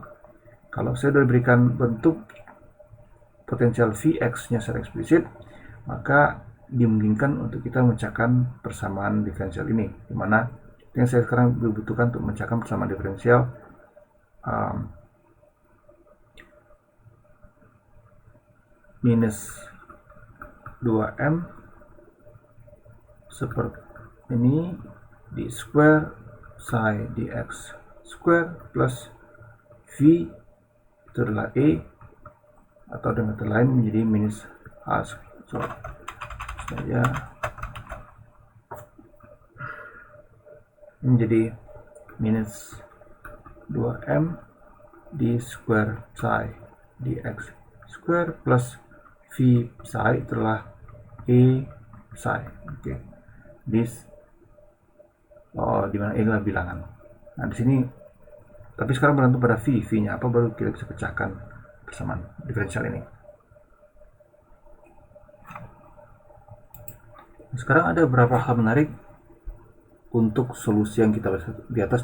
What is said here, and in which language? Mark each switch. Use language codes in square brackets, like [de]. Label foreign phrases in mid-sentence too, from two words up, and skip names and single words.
[id] Kalau saya sudah berikan bentuk potensial Vx nya secara eksplisit, maka dimungkinkan untuk kita memecahkan persamaan diferensial ini, dimana yang saya sekarang dibutuhkan untuk memecahkan persamaan diferensial minus 2m seperti ini [en] di square psi dx square plus v [id] itu adalah E, atau dengan kata lain menjadi minus h. Saya menjadi minus 2m [en] di square psi dx square plus v psi [id] itulah E psi. Oke. Dimana E adalah bilangan. Nah, di sini tapi sekarang bergantung pada v-nya apa, baru kita bisa pecahkan persamaan diferensial ini. Sekarang ada beberapa hal menarik untuk solusi yang kita bahas di atas.